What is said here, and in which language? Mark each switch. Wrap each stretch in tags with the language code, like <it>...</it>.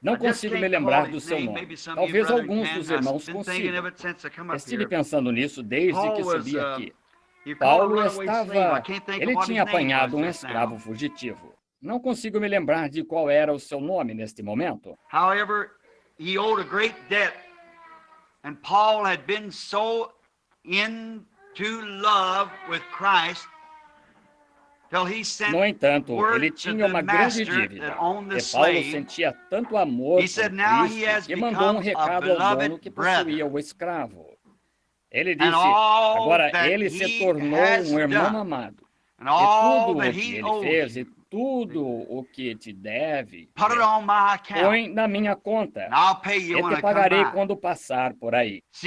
<pt>Não consigo me lembrar do seu nome. Talvez alguns dos irmãos consigam. Estive pensando nisso desde que subi aqui. Paulo ele tinha apanhado um escravo fugitivo. Não consigo me lembrar de qual era o seu nome neste momento.</pt> <en>He owed a great debt, and Paul had been so into love with Christ till he sent</en> <pt>No entanto, ele tinha uma grande dívida, e Paulo sentia tanto amor por Cristo que mandou um recado ao dono que possuía o escravo. Ele disse, agora ele se tornou um irmão amado, e tudo o que ele fez e tudo o que te deve, põe na minha conta, e te pagarei quando passar por aí.</pt>